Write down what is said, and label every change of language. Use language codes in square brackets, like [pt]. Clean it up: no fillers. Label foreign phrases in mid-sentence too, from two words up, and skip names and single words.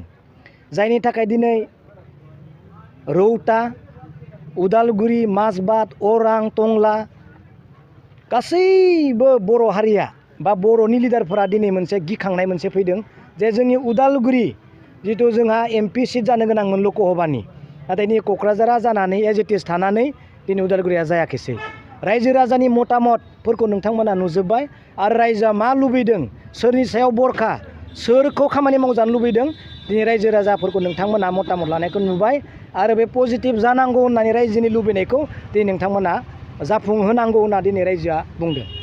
[brx] जायनि थाखाय दिनै रौता उदालगुरि माजबाद अरां टंला गासैबो बर' हारिया बा बर'नि लिडारफोरा दिनै मोनसे गिखांनाय मोनसे फैदों जे जोंनि उदालगुरि जितु जोंहा [en] MP seat [brx] जानो गोनांमोन लकसभानि नाथाय नै क'क्राझारा जानानै [en] as it is [brx] थानानै दिनै उदालगुरिया जायाखैसै। रायजो राजानि मतामतफोरखौ नोंथांमोना नुजोब्बाय आरो रायजोआ मा लुबैदों सोरनि सायाव बरखा सोरखौ खामानि मावजानो लुबैदों दिनै रायजो राजाफोरखौ नोंथांमोना मतामत लानायखौ नुबाय आरो बे पजिटिभ जानांगौ होननानै रायजोनि लुबैनायखौ दिनै नोंथांमोना जाफुंहोनांगौ होनना दिनै रायजोआ बुंदों।